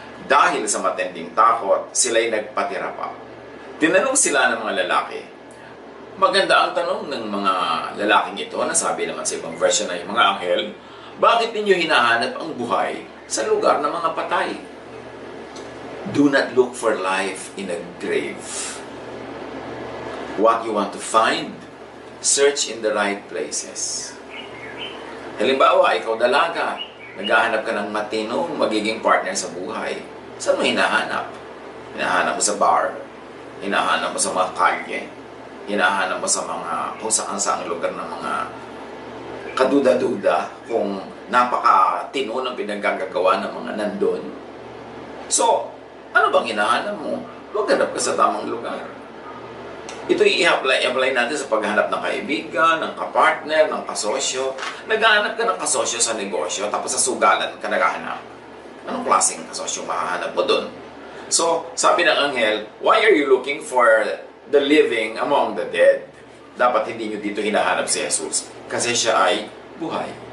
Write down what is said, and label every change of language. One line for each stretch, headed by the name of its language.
Filipino: Dahil sa matinding takot, sila'y nagpatira pa. Tinanong sila ng mga lalaki. Maganda ang tanong ng mga lalaking ito, nasabi naman sa ibang version na yung mga anghel, bakit ninyo hinahanap ang buhay sa lugar ng mga patay?
English: Do not look for life in a grave. What you want to find, search in the right places.
Filipino: Halimbawa, ikaw dalaga, naghahanap ka ng matinong magiging partner sa buhay. Saan mo hinahanap? Hinahanap mo sa bar, hinahanap mo sa mga kalye, hinahanap mo sa mga kung saan lugar ng mga kaduda-duda kung napakatino ng pinaggagawa ng mga nandun. So, ano bang hinahanap mo? Maghanap ka sa tamang lugar. Ito i-apply natin sa paghanap ng kaibigan, ng kapartner, ng kasosyo. Naghahanap ka ng kasosyo sa negosyo, tapos sa sugalan ka naghahanap. Anong klaseng kasosyo mahahanap mo dun?
English: So,
Filipino: sabi ng anghel,
English: why are you looking for the living among the dead?
Filipino: Dapat hindi nyo dito hinahanap si Jesus, kasi siya ay buhay.